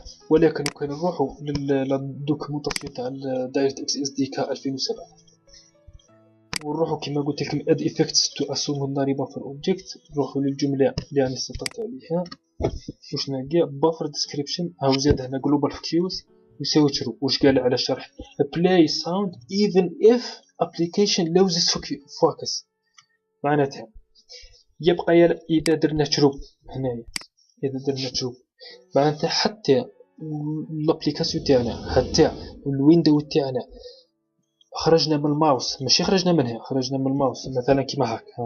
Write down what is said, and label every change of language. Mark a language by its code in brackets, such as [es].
[ar] ولكن كان نروحوا للدوكيومونطاسيون تاع دايركت اكس اس دي كا 2007 ونروحوا كما قلت لكم [en] Add effects to secondary buffer object. [ar] نروحوا للجملة اللي راني سطرت عليها واش نلقى بافر ديسكريبشن. هاو زاد هنا جلوبال فوكس يساوي ترو. واش قال على الشرح؟ [en] play sound even if application loses focus. [ar] معناتها يبقى اذا درنا ترو هنايا، اذا درنا ترو معناتها حتى الابليكاسيون تاعنا حتى الويندو تاعنا خرجنا من الماوس، ماشي خرجنا منها، خرجنا من الماوس مثلا كيما هاك.